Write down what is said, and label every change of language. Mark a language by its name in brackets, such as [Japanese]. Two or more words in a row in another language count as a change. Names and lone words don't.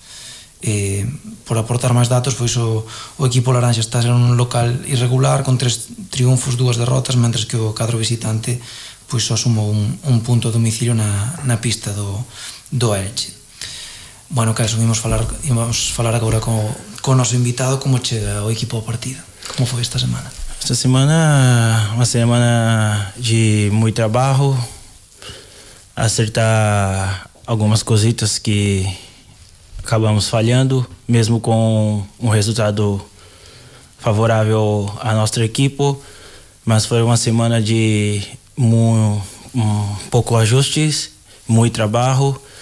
[Galician] Por aportar máis datos, pois o equipo laranxa está en un local irregular, con 3 triunfos, 2 derrotas, mentres que o cadro visitante pois só sumou un punto a domicilio na pista do Elche. Bueno, Kelson, imos falar agora co noso invitado. Como chega o equipo ao partido? Como foi esta semana? [Portuguese] Esta semana, uma semana de muito trabalho, acertar algumas cositas que acabamos falhando, mesmo com um resultado favorável à nossa equipe, mas foi uma semana de pouco ajustes, muito trabalho.